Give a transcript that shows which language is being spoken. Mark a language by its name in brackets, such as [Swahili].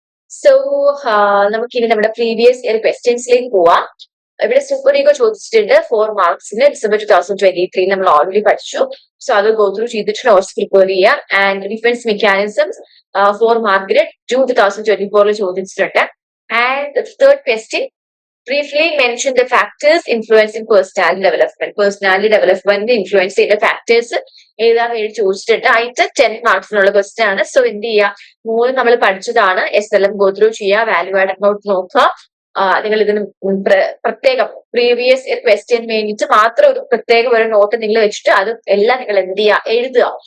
[Malayalam] So നമുക്കിനി നമ്മുടെ previous year ക്വസ്റ്റ്യൻസിലേക്ക് പോവാം. ഇവിടെ സൂപ്പർ ഈഗോ ചോദിച്ചിട്ടുണ്ട് 4 മാർക്സിന് December 2023 നമ്മൾ ഓൾറെഡി പഠിച്ചു. സോ അത് ഗോ ത്രൂ ചെയ്തിട്ട് നോട്ട്സ് പ്രിപ്പയർ ചെയ്യാം. ആൻഡ് ഡിഫൻസ് മെക്കാനിസംസ് 4 മാർക്കിന് June 2024 ചോദിച്ചിട്ടുണ്ട്. [English] And third question, briefly mention the factors influencing personality development. Personality development influence [Malayalam] ചെയ്യുന്ന ഫാക്ടേഴ്സ് ഏതാന്ന് എഴുതി ചോദിച്ചിട്ടുണ്ട്. അതിന്റെ 10 മാർക്സിനുള്ള ക്വസ്റ്റ്യൻ ആണ്. സോ എന്ത് ചെയ്യുക, 3 നമ്മൾ പഠിച്ചതാണ്. SLM ഗോ ത്രൂ ചെയ്യുക, വാല്യൂ ആഡ് നോട്ട് നോക്കുക. നിങ്ങൾ ഇതിന് പ്രത്യേകം പ്രീവിയസ് ഇയർ ക്വസ്റ്റ്യൻ വേണ്ടിയിട്ട് മാത്രം ഒരു പ്രത്യേക ഒരു നോട്ട് നിങ്ങൾ വെച്ചിട്ട് അത് എല്ലാം നിങ്ങൾ എന്ത് ചെയ്യുക, എഴുതുക.